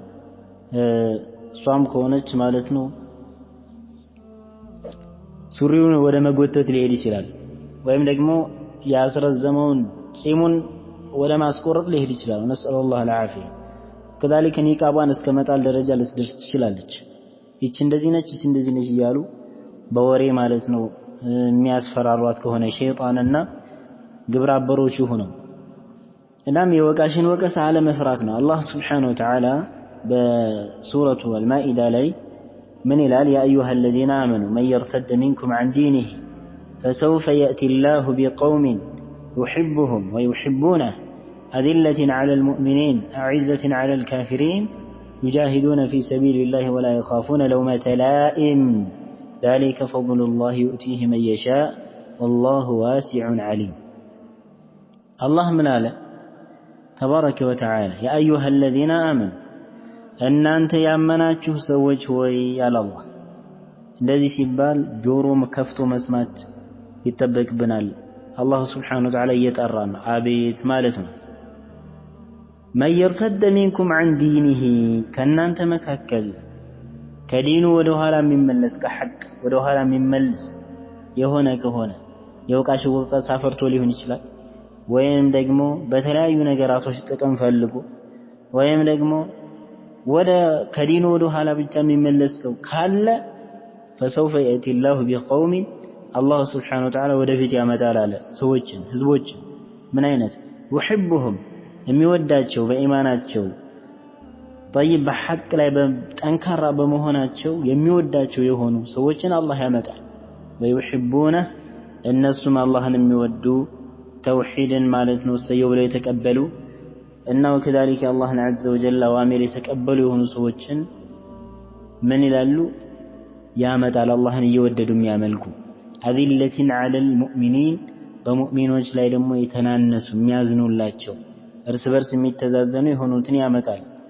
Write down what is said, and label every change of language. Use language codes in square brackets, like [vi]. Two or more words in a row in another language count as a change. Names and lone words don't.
[am] እሷም ከሆነች ማለት ነው ሱሪውን ወደ መጎተት ሊሄድ ይችላል፣ ወይም ደግሞ ያስረዘመውን ጺሙን ወደ ማስቆረጥ ሊሄድ ይችላል። [ar] نسأل الله العافية። [am] ከዛሊከ ኒቃቧን እስከ መጣል ደረጃ ልትደርስ ትችላለች። ይቺ እንደዚህ ነች እያሉ በወሬ ማለት ነው የሚያስፈራሯት ከሆነ ሸይጣንና ግብረ አበሮቹ ሆነው። እናም የወቃሽን ወቀሳ አለመፍራት ነው። [ar] الله سبحانه وتعالى [am] በሱረቱ አልማኢዳ ላይ [ar] من إلال يا أيها الذين آمنوا من يرتد منكم عن دينه فسوف يأتي الله بقوم يحبهم ويحبونه أذلة على المؤمنين أعزة على الكافرين يجاهدون في سبيل الله ولا يخافون لومة لائم ذلك فضل الله يؤتيه من يشاء والله واسع عليم. الله من آله تبارك وتعالى يا أيها الذين آمنوا [am] እናንተ ያመናችሁ ሰዎች ሆይ ያለ አላህ። እንደዚህ ሲባል ጆሮ ከፍቶ መስማት ይጠበቅብናል። [ar] الله سبحانه وتعالى [am] እየጠራን ነው፣ አቤት ማለት ነው። [ar] من يرتد منكم عن [am] ዲኒሂ ከእናንተ መካከል ከዲኑ ወደ ኋላ የሚመለስ ከሐቅ ወደ ኋላ የሚመለስ የሆነ ከሆነ የወቃሽ ወቀሳ ፈርቶ ሊሆን ይችላል፣ ወይም ደግሞ በተለያዩ ነገራቶች ጥቅም ፈልጎ ወይም ደግሞ ወደ ከዲኑ ወደ ኋላ ብቻ የሚመለስ ሰው ካለ [ar] فسوف يأتي الله بقوم الله سبحانه وتعالى [am] ወደፊት ያመጣል አለ ሰዎችን ህዝቦችን። ምን አይነት يحبهم የሚወዳቸው በኢማናቸው طيب በሐቅ ላይ ጠንካራ በመሆናቸው የሚወዳቸው የሆኑ ሰዎችን አላህ ያመጣል። ويحبونه እነሱም አላህን የሚወዱ ተውሂድን ማለት ነው ሰየው ብለው የተቀበሉ እና ወከዛሊከ አላህን [ar] عز وجل [am] አዋሚር የተቀበሉ የሆኑ ሰዎችን ምን ይላሉ ያመጣል፣ አላህን እየወደዱ የሚያመልኩ። [ar] أذلة على المؤمنين [am] በሙእሚኖች ላይ ደግሞ የተናነሱ የሚያዝኑላቸው እርስ በርስ የሚተዛዘኑ የሆኑትን ያመጣል።